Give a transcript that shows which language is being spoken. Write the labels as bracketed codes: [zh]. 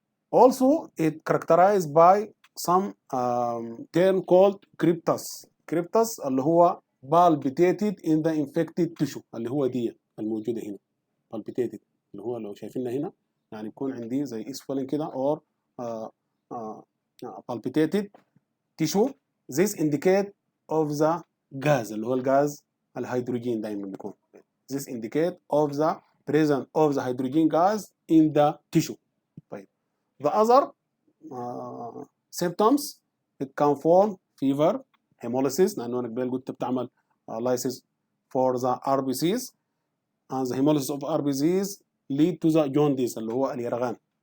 [en] Also, it characterized by some term called cryptus. [ar] Cryptus اللي هو [en] palpitated in the infected tissue [ar] اللي هو دي الموجودة هنا. palpitated اللي هو لو شايفينها هنا يعني بيكون عندي زي swelling كده [en] or palpitated tissue. This indicate of the gas [ar] اللي هو الغاز الهيدروجين دايما بيكون. [en] This indicate of the presence of the hydrogen gas in the tissue. [ar] طيب. [en] The other symptoms, it can form fever, hemolysis [ar] لأنه أنا قبل قلت بتعمل [en] lysis for the RBCs, and the hemolysis of RBCs lead to the jaundice [ar] اللي هو اليرغان.